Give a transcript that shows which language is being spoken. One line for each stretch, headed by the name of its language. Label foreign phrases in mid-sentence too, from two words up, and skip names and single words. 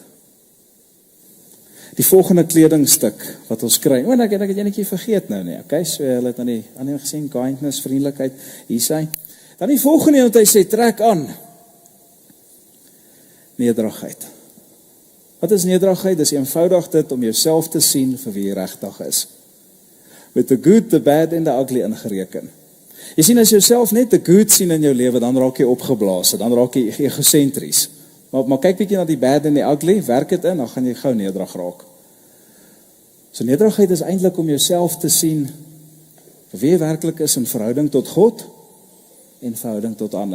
Afrikaans: Die volgende kledingstuk wat ons kry, ek het enetjie vergeet nou nie, okay, so hulle het nou nie gesien, kindness, vriendelikheid, hier sê. Dan die volgende een wat hy sê, trek aan, nederigheid. Wat is nederigheid? Dis eenvoudig dit om jouself te sien vir wie jy regtig is. Met
English: the good, the bad
Afrikaans: en
English: the ugly
Afrikaans: ingereken. Jy sien, as jy jouself net
English: the good
Afrikaans: sien in jou lewe, dan raak jy opgeblaas, dan raak jy egosentries. Maar kyk bietjie na die bad en die ugly, werk dit in, dan gaan jy gou nederig raak. So nederigheid is eintlik om jouself te sien vir wie jy werklik is in verhouding tot God en verhouding tot ander.